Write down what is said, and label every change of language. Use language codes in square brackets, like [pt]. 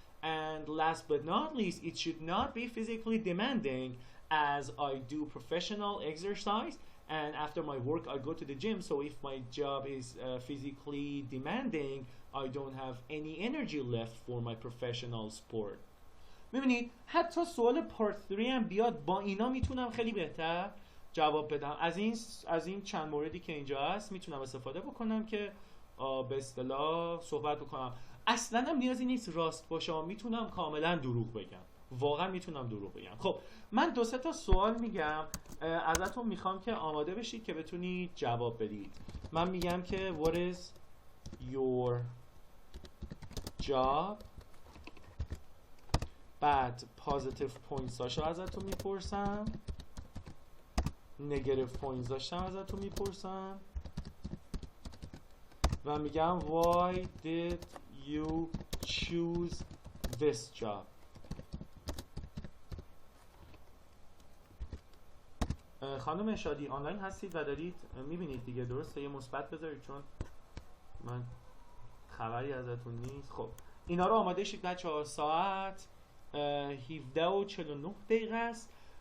[en] And last but not least, it should not be physically demanding as I do professional exercise and after my work I go to the gym. So if my job is physically demanding, I don't have any energy left for my professional sport. [fa] میبینید حتی سوال پارت 3 هم بیاد با اینا میتونم خیلی بهتر جواب بدم. از این چند موردی که اینجا هست میتونم استفاده بکنم که به اصطلاح صحبت بکنم. اصلا هم نیازی نیست راست باشه، میتونم کاملا دروغ بگم، واقعا میتونم دروغ بگم. خب من 2-3 تا سوال میگم، ازتون میخوام که آماده بشید که بتونید جواب بدید. من میگم که [en] what is your job، [fa] بعد [en] positive points [fa] هاشو ازتون میپرسم، [en] negative points [fa] هاشم ازتون میپرسم و میگم [en] why did you choose this job. [fa] خانم شادی آنلاین هستید و دارید میبینید دیگه، درسته؟ یه مثبت بذارید چون من خبری ازتون نیست. خب اینا رو آماده شید بچه‌ها. ساعت 17:49 است.